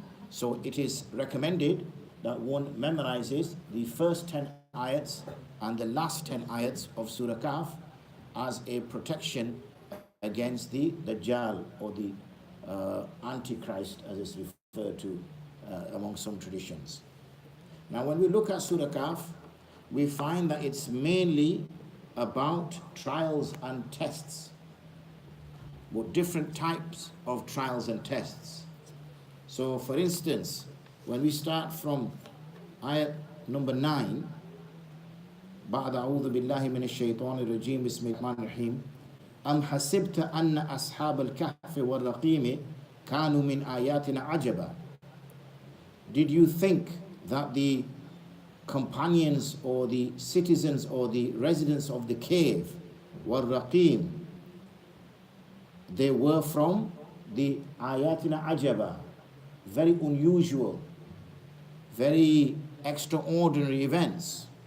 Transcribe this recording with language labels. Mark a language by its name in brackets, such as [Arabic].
[English] So it is recommended that one memorizes the first 10 ayats and the last 10 ayats of Surah Kahf as a protection against the Dajjal, or the Antichrist, as it's referred to among some traditions. Now, when we look at Surah Kahf, we find that it's mainly about trials and tests, but different types of trials and tests. So, for instance, when we start from ayat number 9, [Arabic] بعد أعوذ بالله من الشيطان الرجيم بسم الله الرحمن الرحيم أم حسبت أن أصحاب الكهف والرقيم كانوا من آياتنا عجبا. [English] Did you think that the companions or the citizens or the residents of the cave [Arabic] والرقيم, [English] they were from the [Arabic] آياتنا عجبا, [English] very unusual, very extraordinary events?